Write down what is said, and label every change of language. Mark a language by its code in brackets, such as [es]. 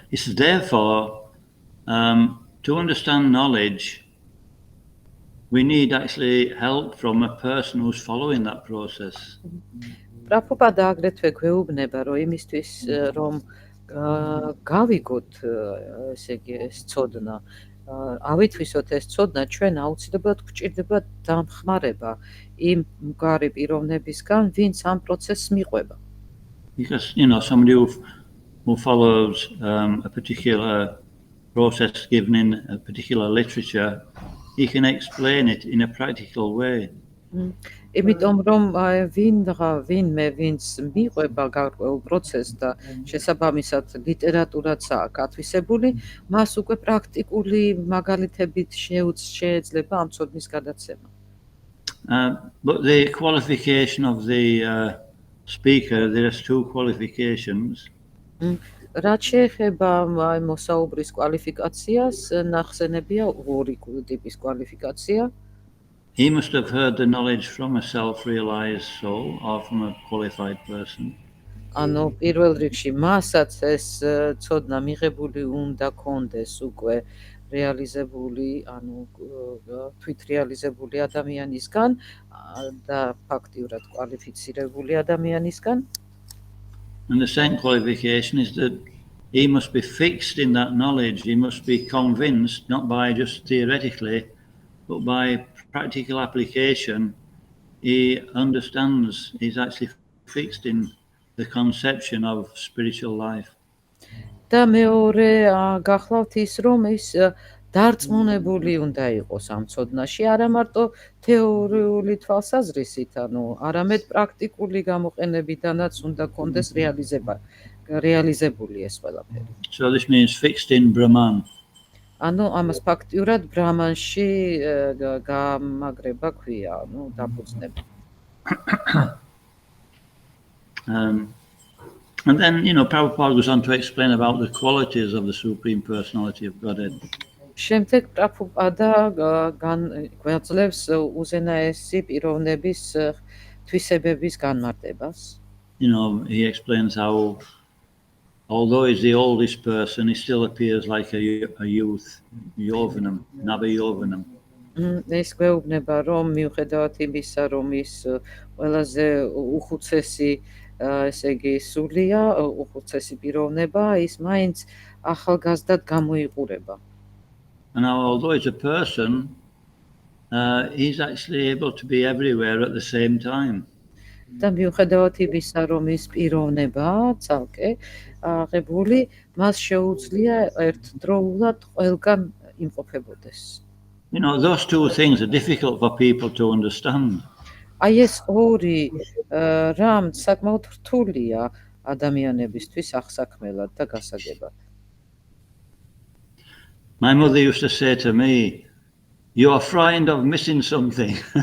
[en] He says therefore, to understand knowledge, we need actually help from a person who's following that process. [ka] Prabhupada აგრეთვე გვეუბნება, რომ იმისთვის რომ გავიგოთ ესე იგი ეს ცოდნა, ავითვისოთ ეს ცოდნა, ჩვენ აუცილებლად გვჭირდება დამხმარება იმ მგარი პიროვნებისგან, ვინც ამ პროცესს მიყვება. [en] Because somebody who follows a particular process given in a particular literature, he can explain it in a practical way. [ka] იმიტომ რომ ვინმე ვინც მიყვება გარკვეულ პროცესს და შესაბამისად ლიტერატურაც აქვს ათვისებული, მას უკვე პრაქტიკული მაგალითებით შეეძლება ამ ცოდნის გადაცემა. [en] But the qualification of the speaker, there's two qualifications. [ka] რაც შეეხება მოსაუბრის კვალიფიკაციას, ნახსენებია ორი ტიპის კვალიფიკაცია. [en] He must have heard the knowledge from a self-realized soul or from a qualified person. [ka] ანუ პირველ რიგში მასაც ეს ცოდნა მიღებული უნდა კონდეს უკვე რეალიზებული, ანუ თვით რეალიზებული ადამიანისგან და ფაქტიურად კვალიფიცირებული ადამიანისგან. [en] And the second qualification is that he must be fixed in that knowledge. He must be convinced, not by just theoretically, but by practical application. He understands, he's actually fixed in the conception of spiritual life. [ka] და მეორე გახლავთ ის, რომ ის დარწმუნებული უნდა იყოს ამ ცოდნაში, არა მარტო თეორიული თვალსაზრისით, ანუ არამედ პრაქტიკული გამოყენებიდანაც უნდა კონდეს რეალიზებული ეს ყველაფერი. [en] So this means fixed in Brahman. [ka] ანუ ამას ფაქტიურად ბრამანში გამაგრება ქვია, ანუ დაფუძნება. [en] And then, Prabhupada goes on to explain about the qualities of the Supreme Personality of Godhead. [ka] შემდეგ პრაბჰუპადა გვაძლევს უზენაესი პიროვნების თვისებების განმარტებას. [en] He explains how, although he's the oldest person, he still appears like a youth, Yovanam, Nava Yovanam. [ka] ეს გვეუბნება, რომ მიუხედავად იმისა, რომ ის ყველაზე უხუცესი ესე იგი სულია უხუცესი პიროვნება, ის მაინც ახალგაზრდად გამოიყურება. [en] And now, although he's a person, he's actually able to be everywhere at the same time. [ka] და მიუხედავად იმისა, რომ ის პიროვნება ცალკე აღებული, მას შეუძლია ერთდროულად ყველგან იმყოფებოდეს. [en] You know, those two things are difficult for people to understand. [ka] აი ეს ორი რამ საკმაოდ რთულია ადამიანებისთვის აღსაქმელად და გასაგებად. [en] My mother used to say to me, "You're frightened of missing something."